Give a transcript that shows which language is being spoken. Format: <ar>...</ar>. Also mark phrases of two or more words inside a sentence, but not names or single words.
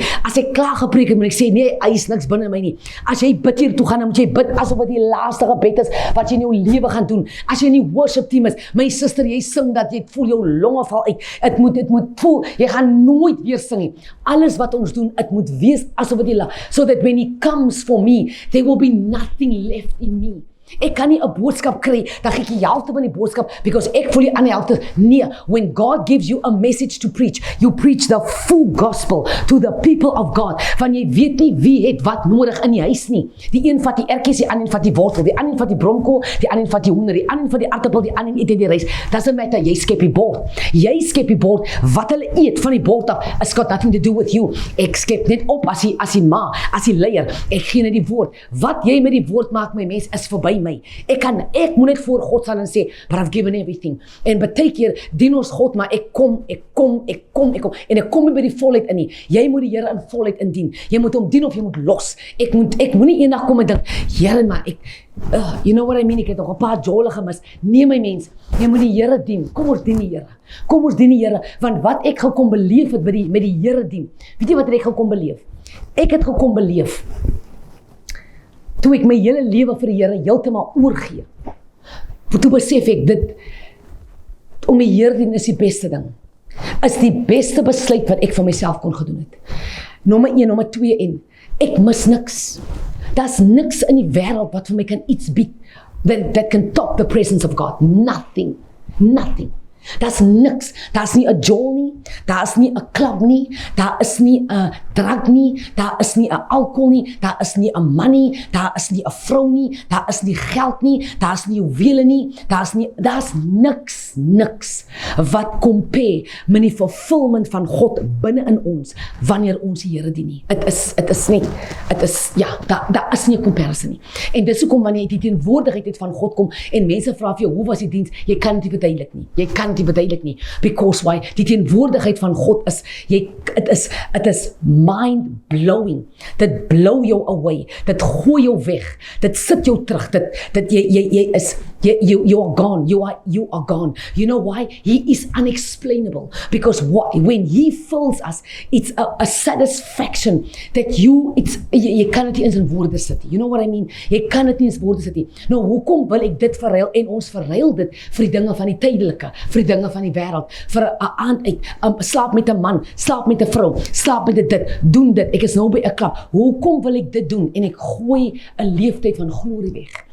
<af>As ek klaar gepreek het, moet ek sê, nee, hy is niks binne my nie. As jy bid hier toe gaan, dan moet jy bid asof het die laaste gebed is wat jy in jou lewe gaan doen. As jy in die</af> <en>worship team</en> <af>is, my sister, jy sing dat jy voel jou longe val uit. Het moet voel, jy gaan nooit weer sing nie. Alles wat ons doen, het moet wees asof het die</af> <en>so that when he comes for me, there will be nothing left in me.</en> <af>Ek kan nie 'n boodskap kry, dan gee ek die helfte van die boodskap, because ek voel die ander helfte. Nee,</af> <en>when God gives you a message to preach, you preach the full gospel to the people of God.</en> <af>Van jy weet nie wie het wat nodig in die huis nie. Die een vat die ertjies, die ander vat die wortel, die ander vat die bromkool, die ander vat die hoender, die ander vat die aartappel, die ander eet die rys.</af> <en>Doesn't matter,</en> <af>jy skep die bord. Jy skep die bord, wat hulle eet van die bord af,</af> <en>it's got nothing to do with you.</en> <af>Ek skep net op as die ma, as die leier. Ek gee net die woord. Wat jy met die woord maak, my mens, is verby my. Ek moet net voor God staan en sê,</af> <en>but I've given everything.</en> <af>En baie keer dien ons God, maar ek kom. En ek kom nie by die volheid in nie. Jy moet die Here in volheid indien. Jy moet hom dien of jy moet los. Ek moet nie eendag kom en dink, Here, maar</af> <en>you know what I mean,</en> <af>ek het nog 'n paar jole gemis. Nee, my mens, jy moet die Here dien. Kom ons dien die Here. Kom ons dien die Here, want wat ek gekom beleef het met die Here dien. Weet jy wat ek gekom beleef? Ek het gekom beleef toe ek my hele lewe vir die Here heeltemal oorgee. Toe besef ek dit, om die Here dien is die beste ding. Is die beste besluit wat ek vir myself kon gedoen het. Nommer 1, nommer 2 en ek mis niks. Daar's niks in die wêreld wat vir my kan iets bied</af> <en>that can top the presence of God. Nothing.</en> <af>Daar's niks. Daar's nie 'n jol nie, daar's nie 'n klub nie, daar is nie 'n drank nie, daar is nie 'n alkohol nie, daar is nie 'n man nie, daar is nie 'n vrou nie, daar is nie geld nie, daar's nie juwele nie, daar's niks wat compare met die vervulling van God binne in ons wanneer ons die Here dien nie. Daar is nie 'n comparison nie. En dis hoekom wanneer jy die teenwoordigheid het van God kom en mense vra vir jou, hoe was die diens? Jy kan dit nie verduidelik nie.</af> <en>Because why?</en> <af>Die teenwoordigheid van God is,</af> <en>it is mind-blowing.</en> <af>Dit blow jou away. Dit gooi jou weg. Dit sit jou terug. Jy is</af> <en>You are gone. You are gone. You know why? He is unexplainable. Because when He fills us, it's a satisfaction that</en> <af>jy kan dit nie in woorde sit.</af> <en>You know what I mean?</en> <af>Jy kan dit nie in woorde sit nie. Nou, hoekom wil ek dit verruil en ons verruil dit vir die dinge van die tydelike, vir die dinge van die wêreld, vir 'n aand uit, slaap met 'n man, slaap met 'n vrou, slaap met dit, doen dit. Ek is nou by 'n klap. Hoekom wil ek dit doen? En ek gooi 'n leeftyd van glorie weg.</af>